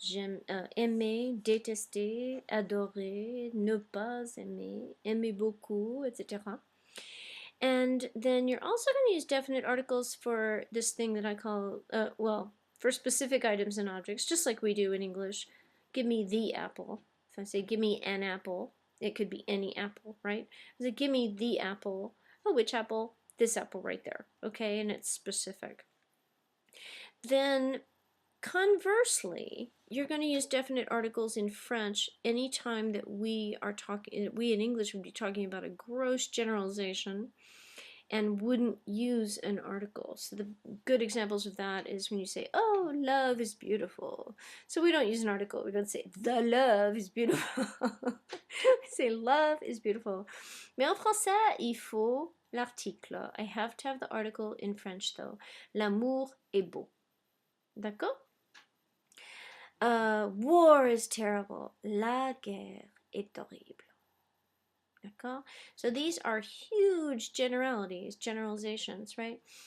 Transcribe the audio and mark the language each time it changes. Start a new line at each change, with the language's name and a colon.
French: J'aime, aimer, détester, adorer, ne pas aimer, aimer beaucoup, etc.
English: And then you're also going to use definite articles for this thing that I call, for specific items and objects, just like we do in English. Give me the apple. If I say give me an apple, it could be any apple, right? I say give me the apple. Oh, which apple? This apple right there, okay? And it's specific. Then conversely, you're going to use definite articles in French anytime that we in English would be talking about a gross generalization and wouldn't use an article. So the good examples of that is when you say, oh, love is beautiful. So we don't use an article. We don't say, the love is beautiful. We say, love is beautiful.
French: Mais en français, il faut l'article.
English: I have to have the article in French, though.
French: L'amour est beau. D'accord?
English: War is terrible.
French: La guerre est horrible. D'accord?
English: So these are huge generalizations, right?